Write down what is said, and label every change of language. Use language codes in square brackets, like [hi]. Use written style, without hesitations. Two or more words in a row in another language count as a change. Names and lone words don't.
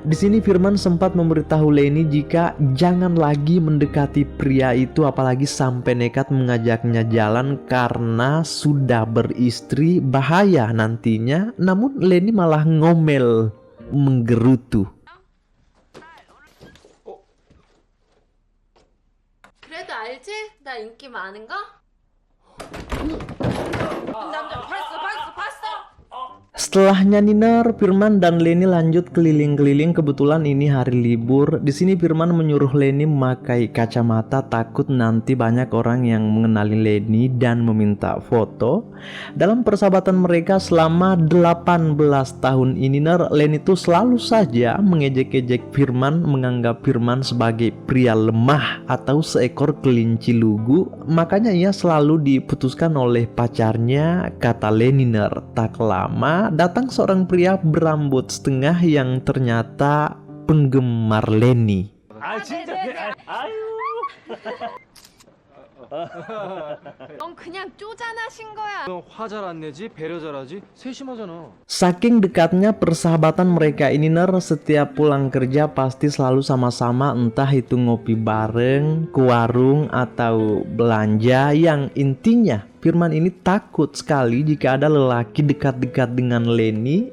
[id] Di sini Firman sempat memberitahu Leni jika jangan lagi mendekati pria itu, apalagi sampai nekat mengajaknya jalan karena sudah beristri, bahaya nantinya. Namun Leni malah ngomel menggerutu. [ko] 그래도 알지? 나 인기 많은 거? 남자 봤어. [id] Setelahnya Niner, Firman dan Leni lanjut keliling-keliling. Kebetulan ini hari libur. Di sini Firman menyuruh Leni memakai kacamata, takut nanti banyak orang yang mengenali Leni dan meminta foto. Dalam persahabatan mereka selama 18 tahun ini, Leni tuh selalu saja mengejek-ejek Firman, menganggap Firman sebagai pria lemah atau seekor kelinci lugu. Makanya ia selalu diputuskan oleh pacarnya, kata Leni. Tak lama datang seorang pria berambut setengah yang ternyata penggemar Leni. [ko] 아 진짜 아유. 넌 그냥 쪼잔하신 거야. 너 화 잘 안 내지? 배려 잘하지? 세심하잖아. [id] Saking dekatnya persahabatan mereka ini, setiap pulang kerja pasti selalu sama-sama, entah itu ngopi bareng, ke warung, atau belanja. Yang intinya Firman ini takut sekali jika ada lelaki dekat-dekat dengan Leni.